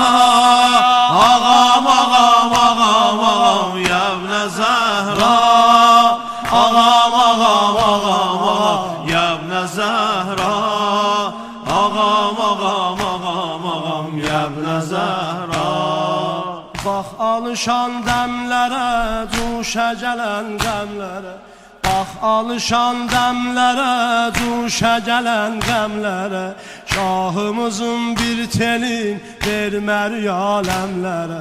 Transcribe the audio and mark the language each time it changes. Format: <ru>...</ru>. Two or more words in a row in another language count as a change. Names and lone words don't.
<fa>آقام آقام آقام آقام</fa> <ar>یا ابن زهرا</ar> <fa>آقام آقام آقام آقام</fa> <ar>یا ابن زهرا</ar> <fa>آقام آقام آقام آقام</fa> <ar>یا ابن زهرا</ar> <az>Bax alışan dəmlərə, cuşa gələn qəmlərə. Bax alışan dəmlərə, cuşa gələn qəmlərə. Şahımızın bir telin vermər aləmlərə.</az>